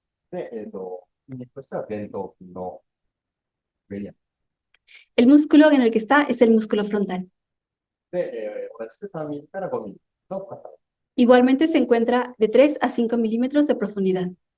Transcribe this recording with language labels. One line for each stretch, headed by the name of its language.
Japanese: で、筋肉としては前頭筋の上にある。
Spanish: El músculo en el que está es el músculo frontal.
Japanese: で、同じく3ミリから5ミリの深さ。
Spanish: Igualmente se encuentra de 3 a 5 milímetros de profundidad.